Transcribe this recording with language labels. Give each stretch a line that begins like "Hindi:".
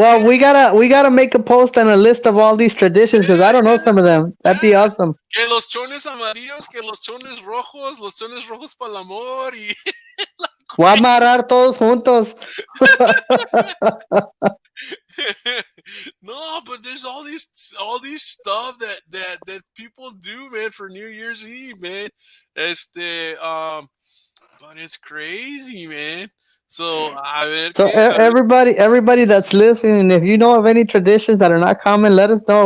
English: Well, we gotta make a post and a list of all these traditions because I don't know Yeah, some of them. That'd be yeah. awesome.
Spanish: Que los chones amarillos, que los chones rojos para el amor y Voy a amarrar todos juntos.
English: no, but there's all these stuff that people do, man, for New Year's Eve, man. But it's crazy, man. So So everybody that's listening, if you know of any traditions that are not common, let us know.